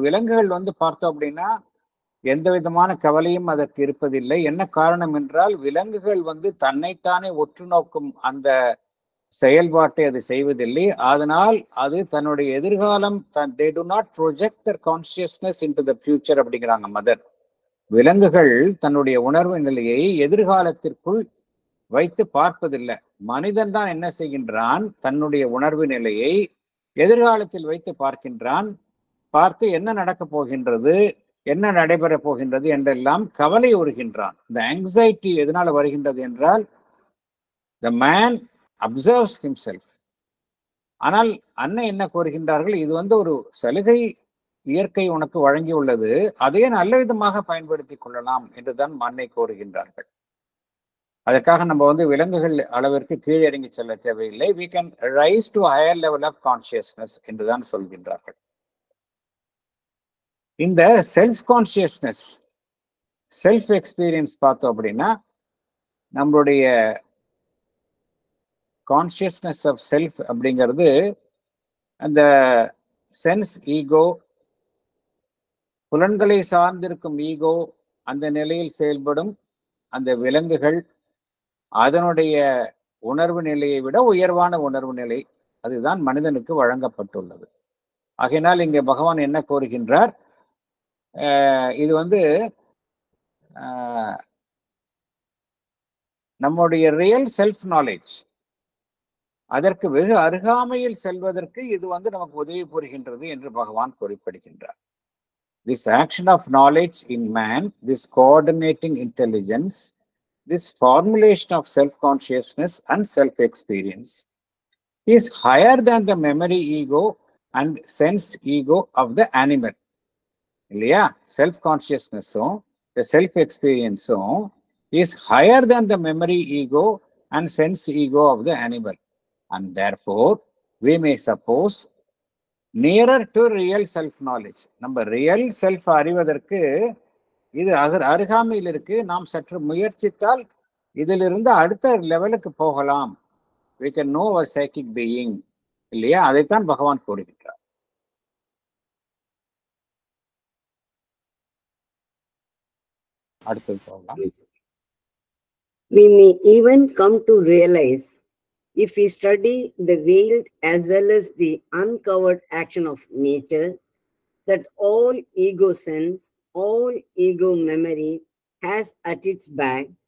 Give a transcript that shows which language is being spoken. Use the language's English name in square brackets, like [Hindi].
[Tamil] விலங்குகள் வந்து பார்த்தோம் அப்படின்னா எந்த விதமான கவலையும் அதற்கு இருப்பதில்லை. என்ன காரணம் என்றால், விலங்குகள் வந்து தன்னைத்தானே உற்று நோக்கும் அந்த செயல்பாட்டை அது செய்வதில்லை. அதனால் அது தன்னுடைய எதிர்காலம் [English] they do not project their consciousness into the future [Tamil] அப்படிங்கிறாங்க மதர். விலங்குகள் தன்னுடைய உணர்வு நிலையை எதிர்காலத்திற்குள் வைத்து பார்ப்பதில்லை. மனிதன் தான் என்ன செய்கின்றான், தன்னுடைய உணர்வு நிலையை எதிர்காலத்தில் வைத்து பார்க்கின்றான். பார்த்து என்ன நடக்கப் போகின்றது, என்ன நடைபெறப் போகின்றது என்றெல்லாம் கவலை உறுகின்றான். இந்த ஆங்ஸைட்டி எதனால வருகின்றது என்றால், [English] the man observes himself. [Tamil] ஆனால் அன்னை என்ன கூறுகின்றார்கள், இது வந்து ஒரு சலுகை இயற்கை உனக்கு வழங்கியுள்ளது, அதையே நல்ல விதமாக பயன்படுத்திக் கொள்ளலாம் என்றுதான் அன்னை கூறுகின்றார்கள். அதற்காக நம்ம வந்து விலங்குகள் அளவிற்கு கீழிறங்கி செல்ல தேவையில்லை. [English] we can rise to a higher level of consciousness [Tamil] என்றுதான் சொல்கின்றார்கள். இந்த செல்ஃப் கான்சியஸ்னஸ், செல்ஃப் எக்ஸ்பீரியன்ஸ் பார்த்தோம் அப்படின்னா, நம்மளுடைய கான்சியஸ்னஸ் ஆஃப் செல்ஃப் அப்படிங்கிறது அந்த சென்ஸ் ஈகோ, புலன்களை சார்ந்திருக்கும் ஈகோ, அந்த நிலையில் செயல்படும் அந்த விலங்குகள் அதனுடைய உணர்வு நிலையை விட உயர்வான உணர்வு நிலை, அதுதான் மனிதனுக்கு வழங்கப்பட்டுள்ளது. ஆகையினால் இங்கே பகவான் என்ன கூறுகின்றார், இது வந்து நம்முடைய ரியல் செல்ஃப் நாலேஜ் அதற்கு வெகு அருகாமையில் செல்வதற்கு இது வந்து நமக்கு உதவி புரிகின்றது என்று பகவான் குறிப்பிடுகின்றார். [English] This action of knowledge in man, this coordinating intelligence, this formulation of self-consciousness and self-experience is higher than the memory ego and sense ego of the animal. [Tamil] இல்லையா? [English] Self-consciousness-உம் the self-experience-உம் is higher than the memory ego and sense ego of the animal. And therefore, we may suppose nearer to real self-knowledge. [Tamil] நம்ம real self அறிவதற்கு இது அருகாமையில் இருக்கு. நாம் சற்று முயற்சித்தால் இதிலிருந்து அடுத்த லெவலுக்கு போகலாம். [English] we can know our psychic being. [Tamil] இல்லையா? அதைத்தான் பகவான் கூறுகின்றார். அடுத்தது போகலாம். [English] We may even come to realize, if we study the veiled as well as the uncovered action of nature, that all ego sense, all ego memory has at its back